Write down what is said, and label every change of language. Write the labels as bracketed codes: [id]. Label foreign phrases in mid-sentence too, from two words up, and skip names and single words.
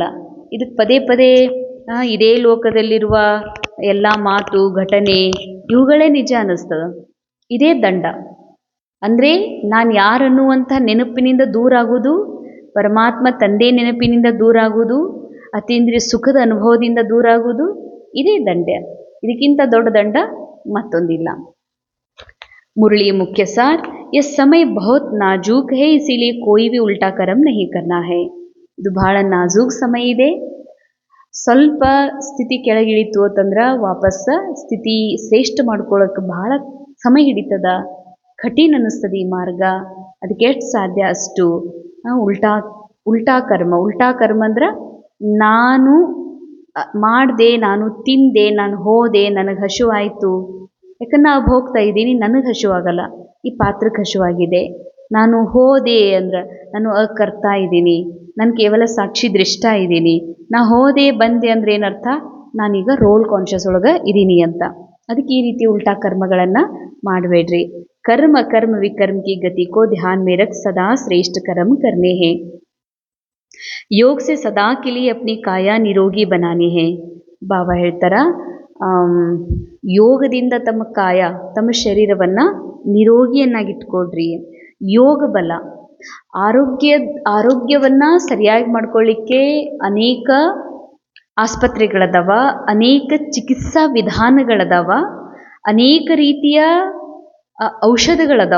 [kn] ಇದಕ್ಕೆ ಪದೇ ಪದೇ ಇದೇ ಲೋಕದಲ್ಲಿರುವ ಎಲ್ಲ ಮಾತು ಘಟನೆ ಇವುಗಳೇ ನಿಜ ಅನ್ನಿಸ್ತದ. ಇದೇ ದಂಡ. ಅಂದರೆ ನಾನು ಯಾರನ್ನುವಂಥ ನೆನಪಿನಿಂದ ದೂರ ಆಗೋದು, ಪರಮಾತ್ಮ ತಂದೆ ನೆನಪಿನಿಂದ ದೂರ ಆಗೋದು, ಅತೀಂದ್ರಿಯ ಸುಖದ ಅನುಭವದಿಂದ ದೂರ ಆಗೋದು, ಇದೇ ದಂಡ. ಇದಕ್ಕಿಂತ ದೊಡ್ಡ ದಂಡ ಮತ್ತೊಂದಿಲ್ಲ. [hi] मुरली मुख्य सार, यह समय बहुत नाजुक है, इसीलिए कोई भी उल्टा कर्म नहीं करना है. [kn] ಇದು ಬಹಳ ನಾಜೂಕ್ ಸಮಯ ಇದೆ. ಸ್ವಲ್ಪ ಸ್ಥಿತಿ ಕೆಳಗಿಳಿತು ಅಂತಂದ್ರೆ ವಾಪಸ್ ಸ್ಥಿತಿ ಶ್ರೇಷ್ಠ ಮಾಡ್ಕೊಳ್ಳೋಕೆ ಬಹಳ ಸಮಯ ಹಿಡಿತದ, ಕಠಿಣ ಅನ್ನಿಸ್ತದೆ ಈ ಮಾರ್ಗ. ಅದಕ್ಕೆ ಎಷ್ಟು ಸಾಧ್ಯ ಅಷ್ಟು ಉಲ್ಟಾ ಕರ್ಮ ಅಂದ್ರೆ ನಾನು ಮಾಡಿದೆ, ನಾನು ತಿಂದೆ, ನಾನು ಹೋದೆ, ನನಗೆ ಹಸಿವಾಯಿತು, ಯಾಕಂದ್ರೆ ನಾವು ಹೋಗ್ತಾ ಇದ್ದೀನಿ, ನನಗೆ ಹಸಿವಾಗಲ್ಲ, ಈ ಪಾತ್ರಕ್ಕೆ ಹಸಿವಾಗಿದೆ. ನಾನು ಹೋದೆ ಅಂದ್ರೆ ನಾನು ಕರ್ತಾ ಇದ್ದೀನಿ, ನಾನು ಕೇವಲ ಸಾಕ್ಷಿ ದೃಷ್ಟ ಇದ್ದೀನಿ. ನಾ ಹೋದೆ ಬಂದೆ ಅಂದ್ರೆ ಏನರ್ಥ, ನಾನೀಗ [en] role conscious [kn] ಒಳಗೆ ಇದ್ದೀನಿ ಅಂತ. ಅದಕ್ಕೆ ಈ ರೀತಿ ಉಲ್ಟಾ ಕರ್ಮಗಳನ್ನು ಮಾಡಬೇಡ್ರಿ. [hi] कर्म विकर्म की गति को ध्यान में रख सदा श्रेष्ठ कर्म करने हैं. योग से सदा के लिए अपनी काया निरोगी बनानी है. [kn] ಬಾಬಾ ಹೇಳ್ತಾರ, ಯೋಗದಿಂದ ತಮ್ಮ ಕಾಯ, ತಮ್ಮ ಶರೀರವನ್ನು ನಿರೋಗಿಯನ್ನಾಗಿಟ್ಕೊಡ್ರಿ. ಯೋಗ ಬಲ, ಆರೋಗ್ಯವನ್ನು ಸರಿಯಾಗಿ ಮಾಡ್ಕೊಳ್ಳಿಕ್ಕೆ ಅನೇಕ ಆಸ್ಪತ್ರೆಗಳದಾವ, ಅನೇಕ ಚಿಕಿತ್ಸಾ ವಿಧಾನಗಳದಾವ, ಅನೇಕ ರೀತಿಯ ಔಷಧಗಳದಾವ.